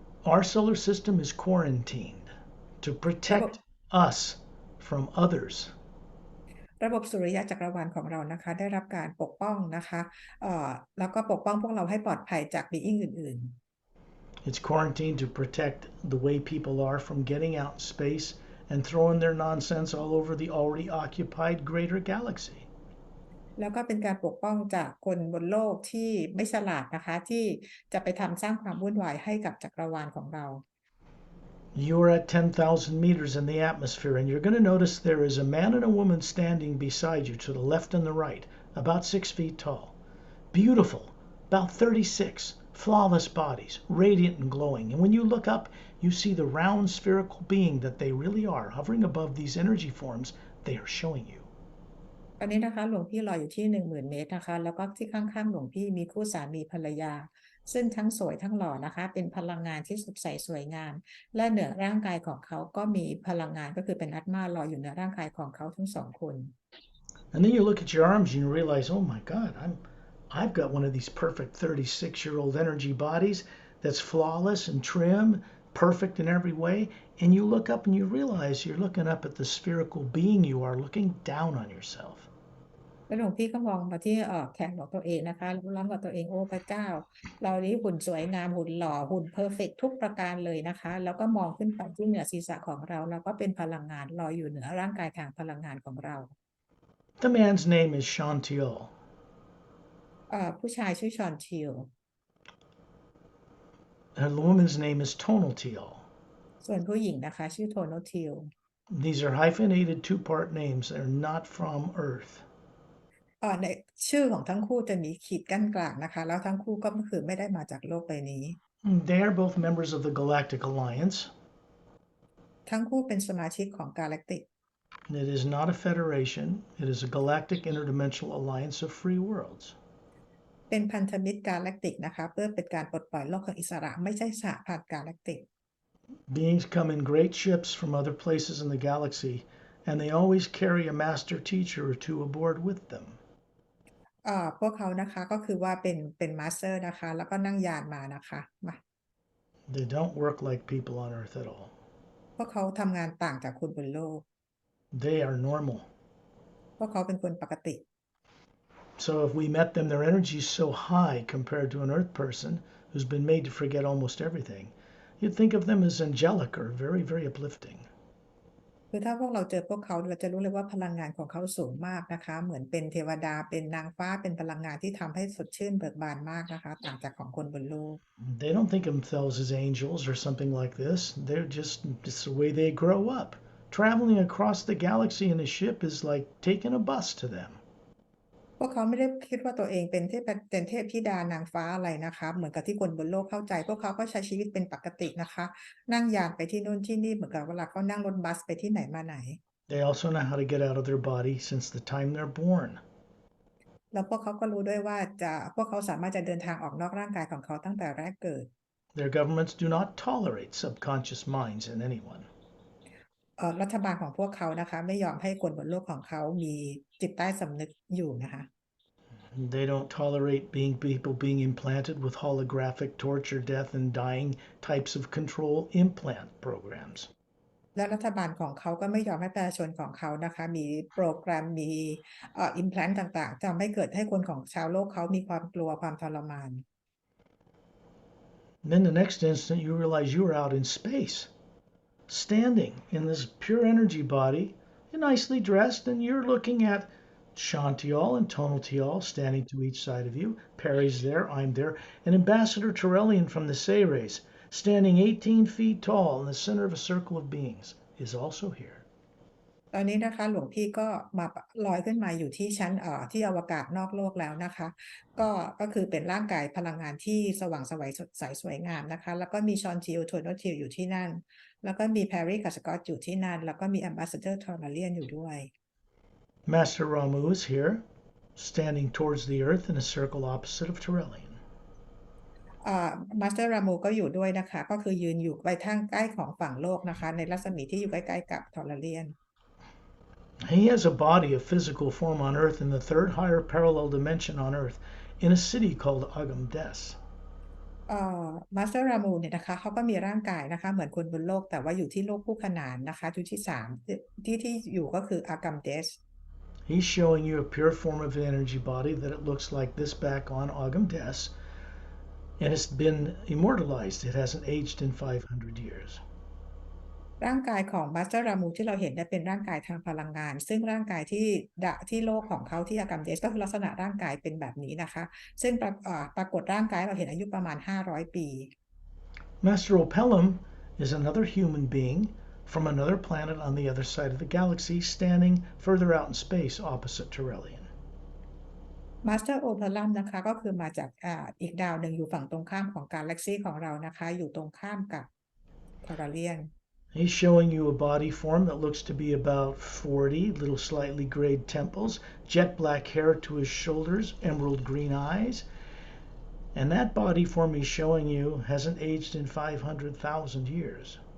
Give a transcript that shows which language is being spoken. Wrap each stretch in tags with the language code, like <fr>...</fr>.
<en>Our solar system is quarantined to protect us from others.</en> <th>ระบบสุริยะจักรวาลของเรานะคะได้รับการปกป้องนะคะแล้วก็ปกป้องพวกเราให้ปลอดภัยจากบีอิงอื่นๆ</th> <en>It's quarantined to protect the way people are from getting out in space and throwing their nonsense all over the already occupied greater galaxy.</en> <th>แล้วก็เป็นการปกป้องจากคนบนโลกที่ไม่ฉลาดนะคะที่จะไปทำสร้างความวุ่นวายให้กับจักรวาลของเรา</th> <en>You're at 10,000 meters in the atmosphere, and you're going to notice there is a man and a woman standing beside you to the left and the right, about 6 feet tall. Beautiful, about 36, flawless bodies, radiant and glowing. And when you look up, you see the round spherical being that they really are, hovering above these energy forms they are showing you.</en> <th>ตอนนี้นะคะหลวงพี่รออยู่ที่ 10,000 เมตรนะคะแล้วก็ที่ข้างๆหลวงพี่มีคู่สามีภรรยาซึ่งทั้งสวยทั้งหล่อนะคะเป็นพลังงานที่สดใสสวยงามและเหนือร่างกายของเขาก็มีพลังงานก็คือเป็นอัตมารออยู่เหนือร่างกายของเขาทั้งสองคน</th> <en>And then you look at your arms and you realize, oh my God, I've got one of these perfect 36-year-old energy bodies that's flawless and trim, perfect in every way. And you look up and you realize you're looking up at the spherical being you are, looking down on yourself.</en> <th>แล้วหลวงพี่ก็มองมาที่แขนของตัวเองนะคะแล้วร้องกับตัวเองโอ้พระเจ้าเรานี้หุ่นสวยงามหุ่นหล่อหุ่นเพอร์เฟกต์ทุกประการเลยนะคะแล้วก็มองขึ้นไปที่เหนือศีรษะของเราแล้วก็เป็นพลังงานลอยอยู่เหนือร่างกายทางพลังงานของเรา</th> <en>The man's name is Chantiel.</en> <th>ผู้ชายชื่อชอนทิล</th> <en>And the woman's name is Tonaltiel.</en> <th>ส่วนผู้หญิงนะคะชื่อโทโนทิล</th> <en>These are hyphenated two-part names. They're not from Earth.</en> <th>ในชื่อของทั้งคู่จะมีขีดกั้นกลางนะคะแล้วทั้งคู่ก็คือไม่ได้มาจากโลกใบนี้</th> <en>They are both members of the Galactic Alliance.</en> <th>ทั้งคู่เป็นสมาชิกของกาแล็กติก</th> <en>It is not a federation. It is a galactic interdimensional alliance of free worlds.</en> <th>เป็นพันธมิตรกาแล็กติกนะคะเพื่อเป็นการปลดปล่อยโลกของอิสระไม่ใช่สหพันธ์กาแล็กติก</th> <en>Beings come in great ships from other places in the galaxy, and they always carry a master teacher or two aboard with them.</en> <th>พวกเขานะคะก็คือว่าเป็นมาสเตอร์นะคะแล้วก็นั่งยานมานะคะมา</th> <en>They don't work like people on Earth at all.</en> <th>พวกเขาทำงานต่างจากคนบนโลก</th> <en>They are normal.</en> <th>พวกเขาเป็นคนปกติ</th> <en>So if we met them, their energy is so high compared to an Earth person, who's been made to forget almost everything. You'd think of them as angelic or very, very uplifting.</en> <th>คือถ้าพวกเราเจอพวกเขาเราจะรู้เลยว่าพลังงานของเขาสูงมากนะคะเหมือนเป็นเทวดาเป็นนางฟ้าเป็นพลังงานที่ทำให้สดชื่นเบิกบานมากนะคะต่างจากของคนบนโลก</th> <en>They don't think of themselves as angels or something like this. It's the way they grow up. Traveling across the galaxy in a ship is like taking a bus to them.</en> <th>พวกเขาไม่ได้คิดว่าตัวเองเป็นเทพธิดานางฟ้าอะไรนะคะเหมือนกับที่คนบนโลกเข้าใจพวกเขาก็ใช้ชีวิตเป็นปกตินะคะนั่งยานไปที่นู่นที่นี่เหมือนกับเวลาเขานั่งรถบัสไปที่ไหนมาไหน</th> <en>They also know how to get out of their body since the time they're born.</en> <th>แล้วพวกเขาก็รู้ด้วยว่าพวกเขาสามารถจะเดินทางออกนอกร่างกายของเขาตั้งแต่แรกเกิด</th> <en>Their governments do not tolerate subconscious minds in anyone.</en> <th>รัฐบาลของพวกเขานะคะไม่ยอมให้คนบนโลกของเขามีจิตใต้สำนึกอยู่นะคะ</th> <en>They don't tolerate people being implanted with holographic torture, death, and dying types of control implant programs.</en> <th>และรัฐบาลของเขาก็ไม่ยอมให้ประชาชนของเขานะคะมีโปรแกรมมีimplant ต่างๆทำให้เกิดให้คนของชาวโลกเขามีความกลัวความทรมาน</th> <en>Then the next instant you realize you are out in space, standing in this pure energy body, nicely dressed, and you're looking at Shantial and Tonaltial standing to each side of you. Pari's there, I'm there, and Ambassador Turellian from the Sayres, standing 18 feet tall in the center of a circle of beings, is also here.</en> <th>ตอนนี้นะคะหลวงพี่ก็มาลอยขึ้นมาอยู่ที่ชั้นที่อวกาศนอกโลกแล้วนะคะก็คือเป็นร่างกายพลังงานที่สว่างไสวสดใสสวยงามนะคะแล้วก็มีชอนทิลโทนทิลอยู่ที่นั่นแล้วก็มีแพรรี่กับสกอตอยู่ที่นั่นแล้วก็มีแอมบาสเดอร์ทอร์นาเลียนอยู่ด้วย</th> <en>Master Ramu is here, standing towards the earth in a circle opposite of Turellian.</en> <th>มาสเตอร์รามูก็อยู่ด้วยนะคะก็คือยืนอยู่ไปทางใกล้ของฝั่งโลกนะคะในรัศมีที่อยู่ใกล้ๆกับทอร์เลียน</th> <en>He has a body of physical form on Earth in the third higher parallel dimension on Earth in a city called Agamdes.</en> <th>มาสเตอร์รามูเนี่ยนะคะเขาก็มีร่างกายนะคะเหมือนคนบนโลกแต่ว่าอยู่ที่โลกคู่ขนานนะคะจุดที่3ที่อยู่ก็คืออากัมเดส</th> <en>He's showing you a pure form of an energy body that it looks like this back on Agamdes, and it's been immortalized. It hasn't aged in 500 years.</en> <th>ร่างกายของมาสเตอร์รามูที่เราเห็นเป็นร่างกายทางพลังงานซึ่งร่างกายที่โลกของเขาที่อากัมเดสก็คือลักษณะร่างกายเป็นแบบนี้นะคะซึ่งปรากฏร่างกายเราเห็นอายุประมาณ500 ปี</th> <en>Master Opellum is another human being from another planet on the other side of the galaxy, standing further out in space opposite Turellian.</en> <th>มาสเตอร์โอเพลัมนะคะก็คือมาจากอีกดาวหนึ่งอยู่ฝั่งตรงข้ามของกาแล็กซีของเรานะคะอยู่ตรงข้ามกับทอร์เลียน</th> <en>He's showing you a body form that looks to be about 40, little slightly grayed temples, jet black hair to his shoulders, emerald green eyes. And that body form he's showing you hasn't aged in 500,000 years.</en>